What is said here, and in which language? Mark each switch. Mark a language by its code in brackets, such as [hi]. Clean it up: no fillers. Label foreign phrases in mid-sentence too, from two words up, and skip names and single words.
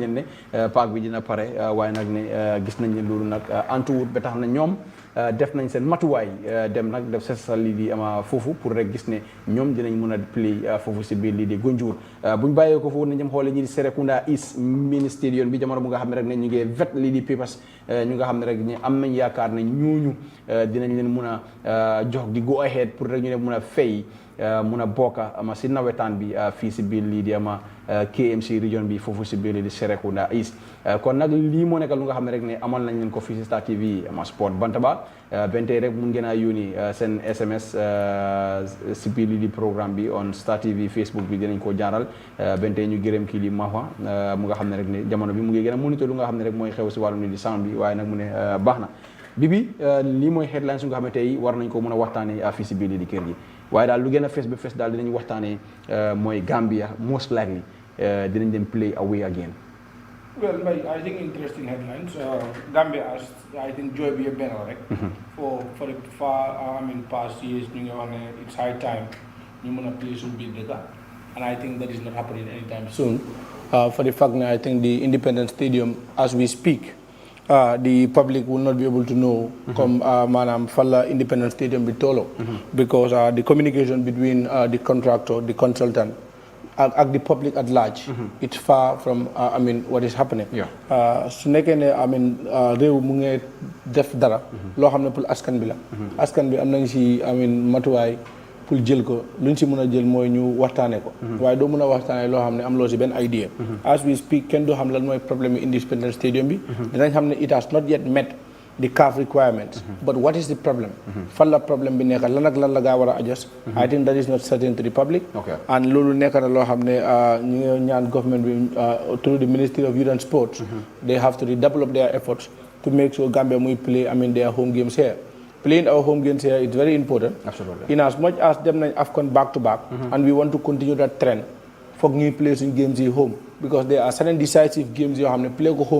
[wo] leen ne paak bi dina pare waaye nag ne gis nañ ne loolu nag antuwut ba tax na ñoom def nañ seen matuwaay dem nag def seetal lii di ama foofu pour rek gis ne ñoom dinañ mën a play foofu si biir lii di Gunjur buñ bàyyee ko foofu nañ dem xoole ñi di Serekunda East Mini Stadium bi jamono bu nga xam ne rek ne ñu ngi vet lii di papers ñu nga xam ne rek ñu am nañ yaakaar ne ñooñu dinañ leen mun a jox di [en] go ahead [wo] pour rek ñu ne mun a fay mun a bokka ama si nawetaan bi fii si biir lii di ama KMC region bi foofu si biir lii di Serekunda East kon nag lii moo nekk lu nga xam ne rek ne amal nañ leen ko fii si Star TV ama sport Bantaba benn tey rek mun ngeen a yónni seen SMS si biir lii di programme bi on Star TV Facebook bi dinañ ko jaaral benn tey ñu gërëm kii di Mahwa mu nga xam ne rek ne jamono bi mu ngi gën a monitor lu nga xam ne rek mooy xew si wàllum lii di sound bi waaye nag mu ne baax na Bibi lii mooy headlines yu nga xam ne tey war nañ ko mën a waxtaanee fii si biir lii di kër gi waaye daal lu gën a fees ba fees daal dinañ waxtaanee mooy Gambia [en] most likely [wo] dinañ dem [en] play away again. Well, Mike, I think interesting headlines. Gambia, I think joy be a banner, right? For the past years, it's high time you want to play some big data, and I think that is not happening anytime soon. For the fact that I think the Independence Stadium, as we speak, the public will not be able to know come [wo] manam falla [en] independent stadium bi tolo because the communication between the contractor, the consultant and the public at large it's far from I mean what [wo] is happening su nekkee ne [en] I mean [wo] réew mu ngi def dara loo xam ne pour askan bi la askan bi am nañ si [en] I mean [wo] matuwaay pour jël ko luñ si mën a jël mooy ñu waxtaanee ko waaye doo mën a waxtaanee loo xam ne am loo si benn idea [en] as we speak [wo] kenn doo xam lan mooy problème yi Independence Stadium bi dinañ xam ne [en] it has not yet met the CAF requirements but what is the problem [wo] fan la problème bi nekk lan ak lan la gaa war a adjust [en] I think that is not certain to the public [wo] and loolu nekk na loo xam ne ñu ngi ñaan government bi [en] through the Ministry of Youth and Sports they have to develop their efforts to make sure [wo] Gambia muy play [en] I mean their home games here. Playing our home games here is very important. Absolutely. In as much as them AFCON back to back, and we want to continue that trend for new players in games at home because there are certain decisive games you have to play go home.